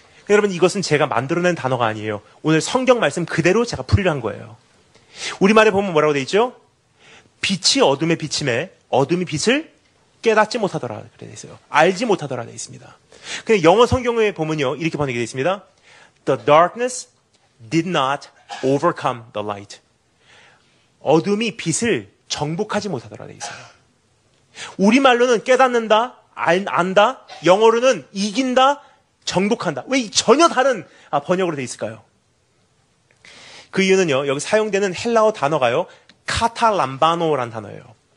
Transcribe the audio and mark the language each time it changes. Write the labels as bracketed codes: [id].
[ko] 여러분, 이것은 제가 만들어낸 단어가 아니에요. 오늘 성경 말씀 그대로 제가 풀이를 한 거예요. 우리말에 보면 뭐라고 돼 있죠? 빛이 어둠에 비침에 어둠이 빛을 깨닫지 못하더라 그래 있어요. 알지 못하더라 돼 있습니다. 근데 영어 성경에 보면요, 이렇게 번역이 되어 있습니다. [en] The darkness did not overcome the light. [ko] 어둠이 빛을 정복하지 못하더라 돼 있어요. 우리말로는 깨닫는다, 안다, 영어로는 이긴다, 정복한다. 왜 전혀 다른 번역으로 돼 있을까요? 그 이유는요, 여기 사용되는 헬라어 단어가요, 카탈람바노라는 단어예요.